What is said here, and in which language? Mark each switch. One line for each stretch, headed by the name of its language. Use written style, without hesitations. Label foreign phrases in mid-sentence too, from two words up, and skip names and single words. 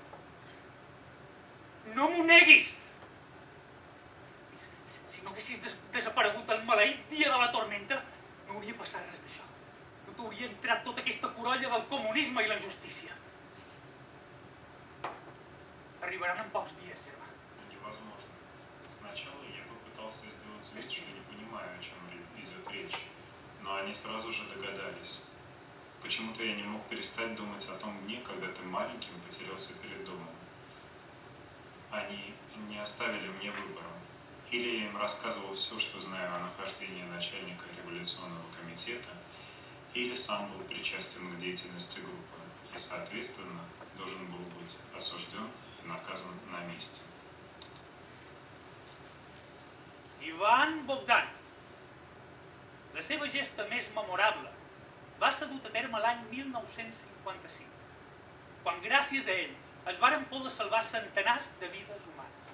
Catalan: No m'ho neguis! Si no haguessis desaparegut el maleït dia de la tormenta, no hauria passat res d'això. No t'hauria entrat tota aquesta corolla del comunisme i la justícia. Arribaran en pocs dies, germà.
Russian: Невозможно. Сначала я попытался сделать вид, что не понимаю, о чем идет речь, но они сразу же догадались. Почему-то я не мог перестать думать о том дне, когда ты маленьким потерялся перед домом. Они не оставили мне выбора. Или я им рассказывал все, что знаю о нахождении начальника революционного комитета, или сам был причастен к деятельности группы. и, соответственно, должен был быть осужден и наказан на месте. Ivan Bogdanov.
Catalan: La seva gesta més memorable va ser dut a terme l'any 1955, quan gràcies a ell es varen poder salvar centenars de vides humanes.